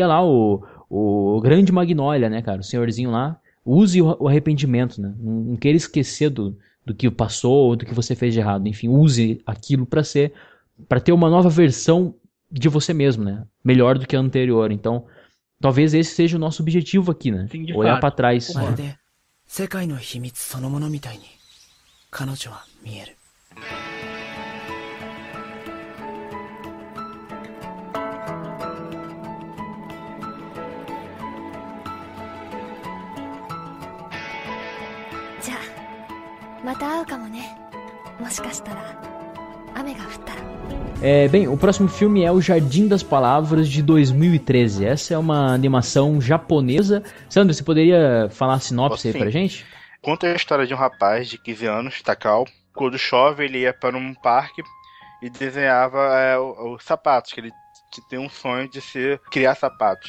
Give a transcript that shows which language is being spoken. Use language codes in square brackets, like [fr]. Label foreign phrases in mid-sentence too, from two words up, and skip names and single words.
[pt] Já diria lá o grande Magnolia, né, cara? O senhorzinho lá, [en] Use o arrependimento, [pt] né? Não queira esquecer do que passou ou do que você fez de errado. Enfim, use aquilo para ter uma nova versão de você mesmo, né? Melhor do que a anterior. Então, talvez esse seja o nosso objetivo aqui, né? Sim, de Olhar fato. para trás. [ja] まるで世界の秘密そのものみたいに彼女は見える。じゃあまた会うかもね。もしかしたら雨が降ったら。 [pt] Bem, o próximo filme é O Jardim das Palavras, de 2013. Essa é uma animação japonesa. Sandro, você poderia falar a sinopse aí Sim. pra gente? Conta a história de um rapaz de 15 anos, Takao. Quando chove, ele ia para um parque e desenhava os sapatos, que ele tem um sonho de criar sapatos.